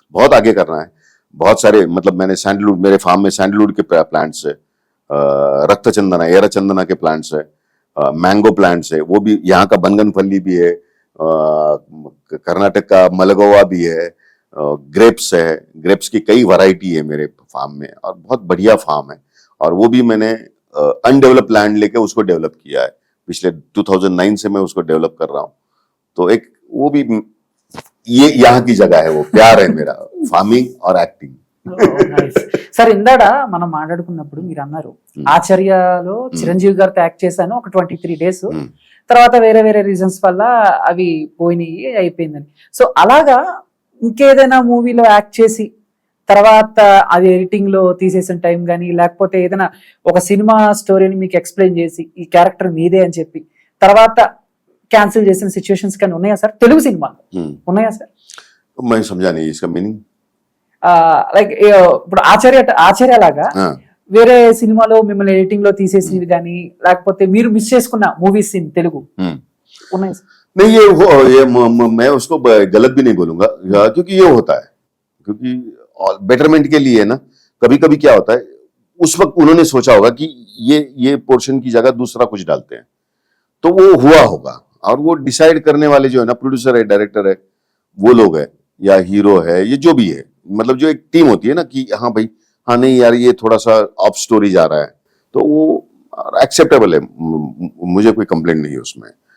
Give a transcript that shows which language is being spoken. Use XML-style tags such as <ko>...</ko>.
<hi>बहुत आगे करना है, बहुत सारे, मतलब मैंने सैंडलवुड, मेरे फार्म में सैंडलवुड के प्लांट्स है, रक्त चंदना, एरा चंदना के प्लांट्स है, मैंगो प्लांट्स है, वो भी यहाँ का बनगनपल्ली भी है, कर्नाटक का मलगोवा भी है, ग्रेप्स है, ग्रेप्स की कई वैरायटी है मेरे फार्म में, और बहुत बढ़िया फार्म है। और वो भी मैंने अनडेवलप लैंड लेके उसको डेवलप किया है, पिछले 2009 से मैं उसको डेवलप कर रहा हूँ। तो एक वो भी ये यहाँ की जगह है, वो प्यार है मेरा, फार्मिंग और एक्टिंग।</hi> <te>సార్ ఇందాడ మనం మాట్లాడుకున్నప్పుడు మీరు అన్నారు ఆచార్యలో చిరంజీవి గారితో యాక్ట్ చేశాను ఒక 23 days, తర్వాత వేరే వేరే రీజన్స్ వల్ల అవి పోయినాయి, అయిపోయిందని. సో అలాగా ఇంకేదైనా మూవీలో యాక్ట్ చేసి తర్వాత అది ఎడిటింగ్ లో తీసేసిన టైం కానీ, లేకపోతే ఏదైనా ఒక సినిమా స్టోరీని మీకు ఎక్స్ప్లెయిన్ చేసి ఈ క్యారెక్టర్ మీదే అని చెప్పి తర్వాత క్యాన్సిల్ చేసిన సిచ్యువేషన్స్ కానీ ఉన్నాయా సార్? తెలుగు సినిమా ఉన్నాయా సార్?</te> <hi>मैं समझा नहीं इसका मीनिंग।</hi> <te>లైక్ ఇప్పుడు ఆచార్య లాగా వేరే సినిమాలో మిమ్మల్ని ఎడిటింగ్ లో తీసేసినవి కానీ, లేకపోతే మీరు మిస్ చేసుకున్న మూవీస్ ఇన్ తెలుగు ఉన్నాయి సార్?</te> <hi>नहीं, मैं उसको गलत भी नहीं बोलूंगा, क्योंकि ये होता है, क्योंकि बेटरमेंट के लिए ना, कभी कभी क्या होता है, उस वक्त उन्होंने सोचा होगा कि ये पोर्शन की जगह दूसरा कुछ डालते हैं, तो वो हुआ होगा। और वो डिसाइड करने वाले जो है ना, प्रोड्यूसर है, डायरेक्टर है, वो लोग है, या हीरो है, ये जो भी है, मतलब जो एक टीम होती है ना कि हाँ भाई, हाँ नहीं यार ये थोड़ा सा ऑफ स्टोरी जा रहा है, तो वो एक्सेप्टेबल है, मुझे कोई कंप्लेंट नहीं है उसमें।</hi>